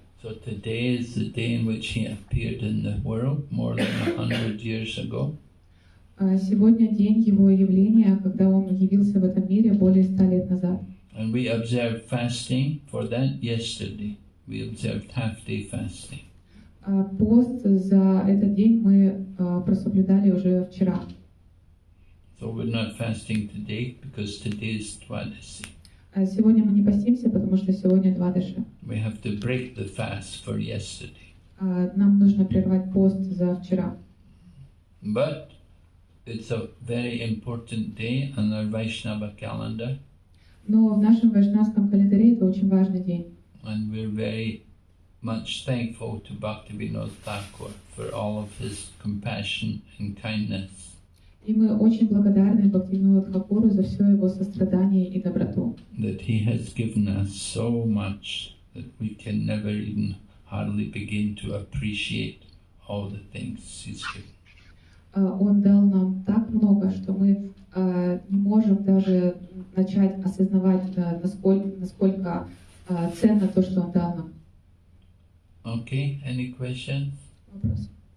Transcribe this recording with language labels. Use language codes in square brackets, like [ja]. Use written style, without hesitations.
[en] So today is the day in which he appeared in the world more than 100 years ago. [ru] Сегодня день его явления, когда он явился в этом мире более 100 лет назад. [en] And we observed fasting for that yesterday. We observed half-day fasting. [ru] Пост за этот день мы прособлюдали уже вчера. [en] So we're not fasting today because today is Dwadasi. [ru] Сегодня мы не постимся, потому что сегодня Двадаши. [en] We have to break the fast for yesterday. [ru] Нам нужно прервать пост за вчера. [en] But it's a very important day on our Vaishnava calendar. [ru] Но в нашем вайшнавском календаре это очень важный день. [en] And we're very much thankful to Bhaktivinoda Thakur for all of his compassion and kindness. [ru] И мы очень благодарны Бхактивиноду Тхакуру за все его сострадание и доброту. [en] That he has given us so much that we can never even hardly begin to appreciate all the things he's given. [ru] Он дал нам так много, что мы не можем даже начать осознавать, насколько ценно то, что он дал нам. [en] Okay, any questions? [ru] Вопрос.